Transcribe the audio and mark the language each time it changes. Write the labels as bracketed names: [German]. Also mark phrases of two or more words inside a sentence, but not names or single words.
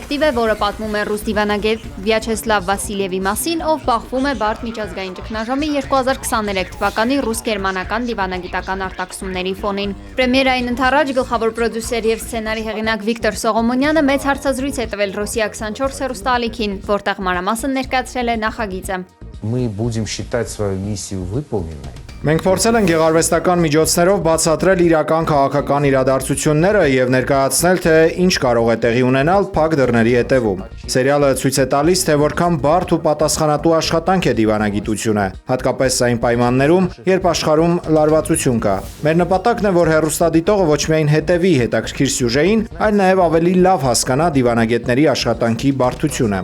[Armenian] է, որը պատմում է ռուս դիվանագետ Վյաչեսլավ Վասիլևի մասին, ով բախվում է բարդ միջազգային ճգնաժամի 2023 թվականի ռուս-գերմանական դիվանագիտական արտաքսումների ֆոնին։ Պրեմիերային ընդառաջ գլխավոր պրոդյուսեր եւ սցենարի հեղինակ Վիկտոր Սողոմոնյանը մեծ հարցազրույց է տվել Ռոսիա 24 հեռուստաալիքին, որտեղ մանրամասն ներկայացրել է նախագիծը։ [Russian] Мы будем считать свою миссию выполненной. [Armenian] Մենք փորձել ենք գեղարվեստական միջոցներով բացատրել իրական քաղաքական իրադարձությունները եւ ներկայացնել, թե ինչ կարող է տեղի ունենալ փակ դռների հետևում։ Սերիալը ցույց է տալիս, թե որքան բարդ ու պատասխանատու աշխատանք է դիվանագիտությունը, հատկապես այն պայմաններում, երբ աշխարհում լարվածություն կա։ Մեր նպատակն է, որ հեռուստադիտողը ոչ միայն հետևի հետաքրքիր սյուժեին, այլ նաեւ ավելի լավ հասկանա դիվանագետների աշխատանքի բարդությունը։